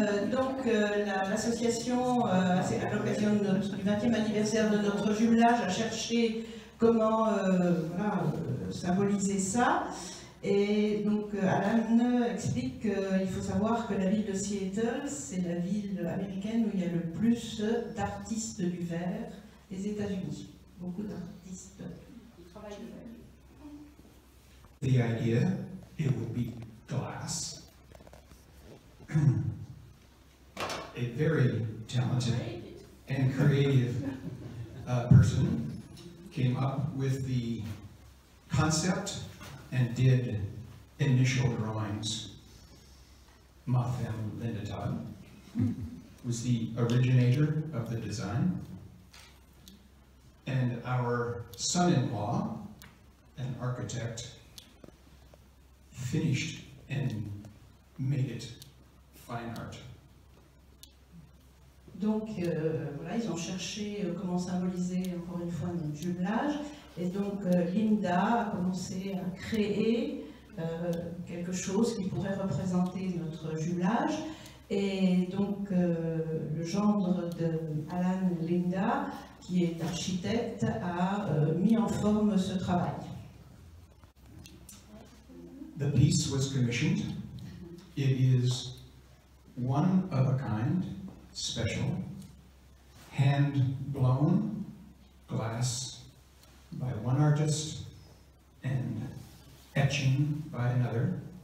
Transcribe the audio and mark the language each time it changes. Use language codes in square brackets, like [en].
[fr] Donc l'association, à l'occasion du 20e anniversaire de notre jumelage, a cherché comment symboliser ça. Et donc Alan explique qu'il faut savoir que la ville de Seattle, c'est la ville américaine où il y a le plus d'artistes du verre des États-Unis. Beaucoup d'artistes qui travaillent le verre. [en] The idea, it would be glass. A very talented and creative person came up with the concept and did initial drawings. [fr] Ma femme, [en] Linda Todd, was the originator of the design. And our son-in-law, an architect, finished and made it fine art. [fr] Donc voilà, ils ont cherché comment symboliser encore une fois notre jumelage. Et donc Linda a commencé à créer quelque chose qui pourrait représenter notre jumelage. Et donc le gendre de Alan Linda, qui est architecte, a mis en forme ce travail. [en] The piece was commissioned. It is one of a kind, special, hand-blown glass by one artist and etching by another.